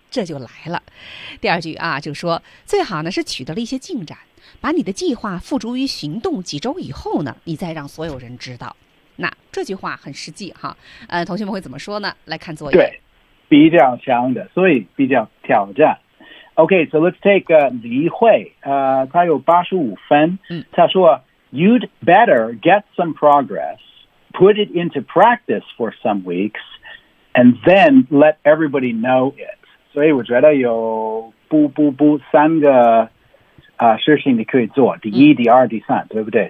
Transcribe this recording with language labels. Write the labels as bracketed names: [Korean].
[Chinese] 这就来了。第二句啊，就说最好呢是取得了一些进展，把你的计划付诸于行动几周以后呢，你再让所有人知道。那这句话很实际哈，同学们会怎么说呢？来看作业。对，比较强的，所以比较挑战。 [English] OK, so let's take 李慧， [Chinese] 她有85分，她说 [English] You'd better get some progress, put it into practice for some weeks, and then let everybody know it. [Chinese] 所以我觉得有三个事情你可以做，第一、第二、第三，对不对？